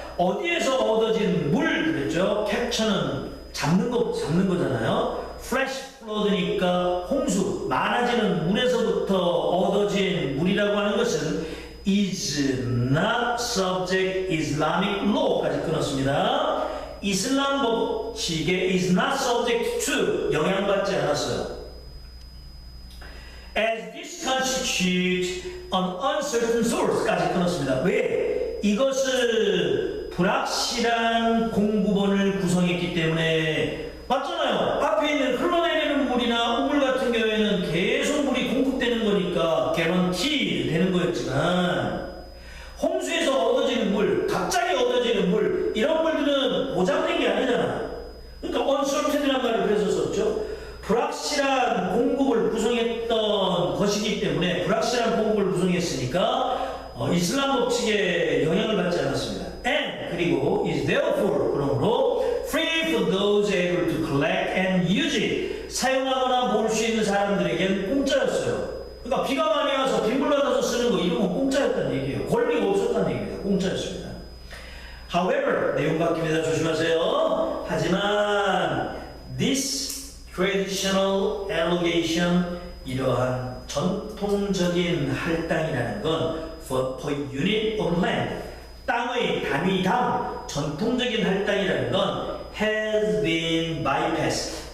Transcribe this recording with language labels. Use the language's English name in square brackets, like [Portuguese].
[Korean] 어디에서 얻어진 물 그랬죠? capture는 잡는 거잖아요. flash flood니까 홍수, 많아지는 물에서부터 얻어진 물이라고 하는 것은 [English] is not subject Islamic law [Korean] 까지 끊었습니다. 이슬람 법칙에 [English] is not subject to [Korean] 영향받지 않았어요. [English] As this constitutes an uncertain source까지 끊었습니다. [Korean] 왜? 이것을 불확실한 공급원을 구성했기 때문에 맞잖아요. 앞에 있는 흘러내리는 물이나 우물 같은 경우에는 계속 물이 공급되는 거니까 guarantee 되는 거였지만 홍수에서 얻어지는 물, 갑자기 얻어지는 물 이런 물들은 보장된 게 아니잖아. 그러니까 uncertain이라는 말을 그래서 썼죠. 불확실한 공급을 구성했던 것이기 때문에 불확실한 공급을 구성했으니까 이슬람 법칙에 영향을 받지 않았습니다. [English] And [Korean] 그리고 [English] is therefore [Korean] 그러므로 [English] free for those able to collect and use it [Korean] 사용하거나 모을 수 있는 사람들에겐 공짜였어요. 그러니까 비가 많이 와서 빗물 받아서 쓰는 거 이런 건 공짜였다는 얘기예요. 권리가 없었다는 얘기입니다. 공짜였습니다. However 내용 바뀝니다. 조심하세요. 하지만 [English] this traditional allocation [Korean] 이러한 전통적인 할당이라는 건 [English] for unit of land [Korean] 땅의 단위당 전통적인 할당이라는 건 [English] has been bypassed.